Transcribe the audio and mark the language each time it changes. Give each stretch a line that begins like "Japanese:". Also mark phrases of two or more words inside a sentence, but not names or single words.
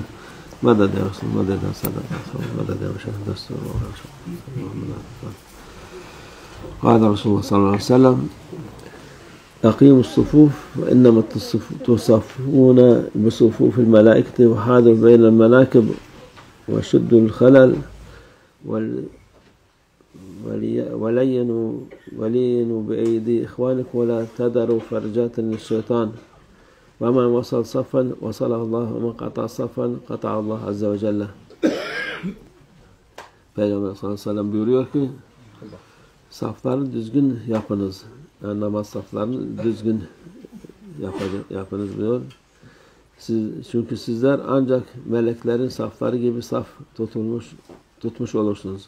Arabic: مدد يا رسول مدد يا سادة مدد يا مشاهد دستور قال رسول الله صلى الله عليه وسلم أقيموا الصفوف وإنما تصفون بصفوف الملائكة وحاذوا بين المناكب وشدوا الخلل ولينوا بأيدي إخوانك ولا تذروا فرجات للشيطان ومن وصل صفا وصله الله ومن قطع صفا قطع الله عز وجل.
Turkish: Peygamber
Arabic: صلى الله عليه وسلم
Turkish: buyuruyor ki safları düzgün yapınız. Yani namaz saflarını düzgün yapınız diyor. Çünkü sizler ancak meleklerin safları gibi saf tutmuş olursunuz.